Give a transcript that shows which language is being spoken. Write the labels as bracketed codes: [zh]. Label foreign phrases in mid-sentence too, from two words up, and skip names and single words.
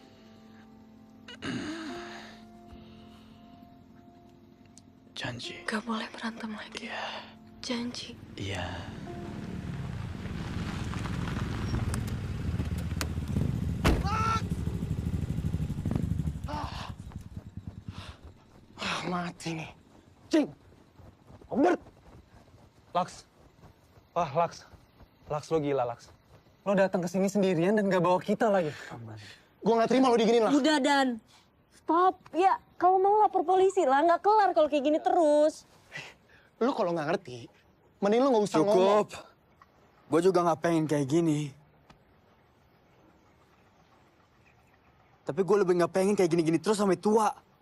[id] Janji. Gak boleh berantem lagi. Iya. Janji. Iya. Mati nih. Cing! Robert! Laks. Wah, Laks. Laks, lo gila, Laks. Lo datang ke sini sendirian dan gak bawa kita lagi. Gue gak terima lo diginin, Laks. Udah, Dan. Stop. Ya, kalau mau lapor polisi lah. Nggak kelar kalau kayak gini terus. Lo kalau nggak ngerti, mending lo nggak usah ngomong. Cukup. Gue juga nggak pengen kayak gini. Tapi gue lebih nggak pengen kayak gini-gini terus sampai tua.